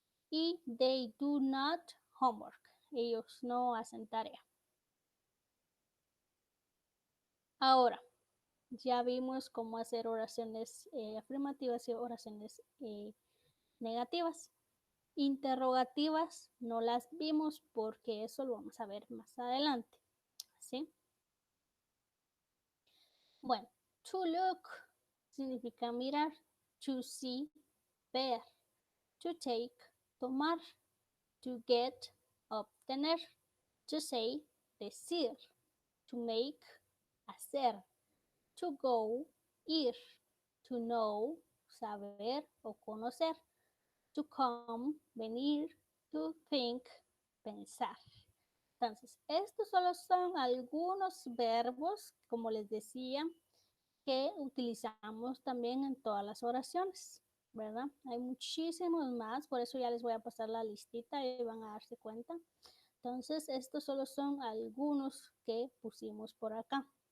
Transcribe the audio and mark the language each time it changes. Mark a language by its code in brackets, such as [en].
[es] Y [en] they do not homework. [es] Ellos no hacen tarea. Ahora, Ya vimos cómo hacer oraciones afirmativas y oraciones negativas. Interrogativas no las vimos porque eso lo vamos a ver más adelante. ¿Sí? [en] Bueno, to look significa mirar, to see, ver, to take, tomar, to get, obtener, to say, decir, to make, hacer, to go, ir, to know, saber o conocer, to come, venir, to think, pensar. [es] Entonces, estos solo son algunos verbos, como les decía, que utilizamos también en todas las oraciones, ¿verdad? Hay muchísimos más, por eso ya les voy a pasar la listita y van a darse cuenta. Entonces, estos solo son algunos que pusimos por acá.